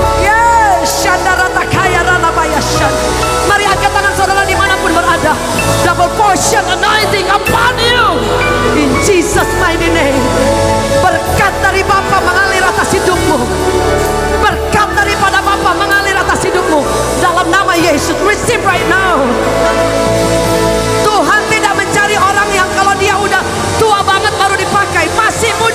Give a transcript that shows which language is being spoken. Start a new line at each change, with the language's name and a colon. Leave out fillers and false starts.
Indonesian: Yes, shanda ratakaya rabaya shanda. Mari angkat tangan saudara dimanapun berada.
English: Double portion anointing upon you, in Jesus mighty name.
Indonesian: Berkat dari Bapa mengalir atas hidupmu. Berkat daripada Bapa mengalir atas hidupmu. Dalam nama Yesus,
English: receive right now.
Indonesian: Tuhan tidak mencari orang yang kalau dia udah tua banget baru dipakai. Masih